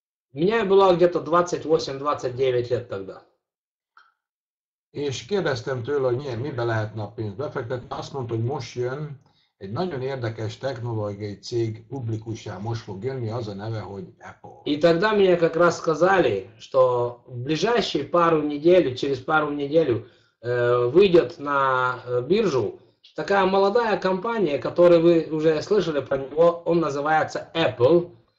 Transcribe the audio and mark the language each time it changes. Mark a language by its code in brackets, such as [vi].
[ru] Мне было где-то 28-29 лет тогда. [hu] És kérdeztem tőle, hogy mibe lehetne a pénzt befektetni. Azt mondta, hogy most jön egy nagyon érdekes technológiai cég publikussá, most fog jönni, az a neve, hogy Apple. [ru] И тогда мне как раз сказали, что в ближайшие через пару недель выйдет на биржу такая молодая компания, которую вы уже слышали про него, он называется Apple.